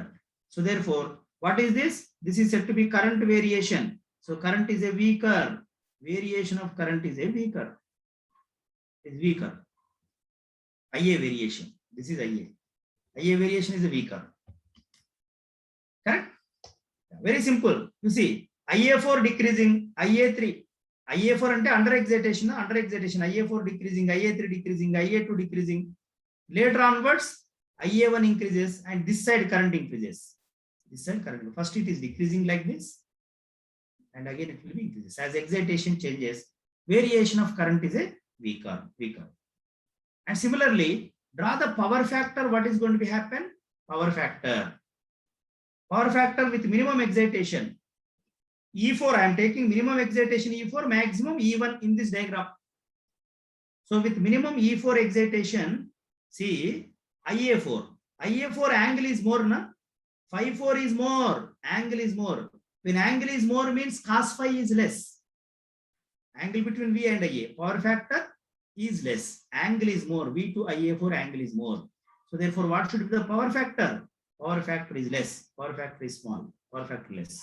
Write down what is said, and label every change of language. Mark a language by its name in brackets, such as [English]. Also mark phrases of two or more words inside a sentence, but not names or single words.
[English] So therefore, what is this? This is said to be current variation. So current is a V curve. Variation of current is a V curve. Is V curve. IA variation. This is IA. IA variation is a V curve. Correct? Very simple. You see, IA4 decreasing, IA3. IA4 ante under excitation, IA4 decreasing, IA3 decreasing, IA2 decreasing. Later onwards, IA1 increases and this side current increases. This side current. First it is decreasing like this, and again it will be increases. As excitation changes, variation of current is a V curve. And similarly, draw the power factor. What is going to be happen? Power factor with minimum excitation. E4, I am taking minimum excitation E4, maximum E1 in this diagram. So with minimum E4 excitation, see IA4 angle is more, na? Phi 4 is more, angle is more. When angle is more means cos phi is less. Angle between V and IA, power factor is less, angle is more, V to IA4 angle is more. So therefore what should be the power factor? Power factor is less, power factor is small, power factor less.